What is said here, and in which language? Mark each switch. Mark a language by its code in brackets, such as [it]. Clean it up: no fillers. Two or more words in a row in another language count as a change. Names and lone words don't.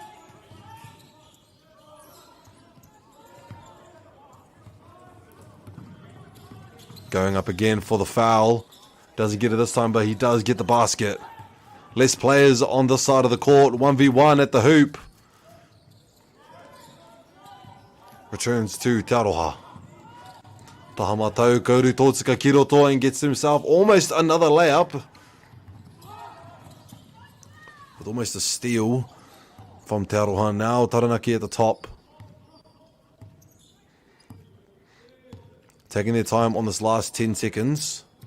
[en] Going up again for the foul. Doesn't get it this time, but he does get the basket. Less players on this side of the court. 1v1 at the hoop. Returns to Tauroha. [mi] Tahamatau kauru tōtika ki roto [en] and gets himself almost another layup. With almost a steal from Tauroha. Now Taranaki at the top. Taking their time on this last 10 seconds.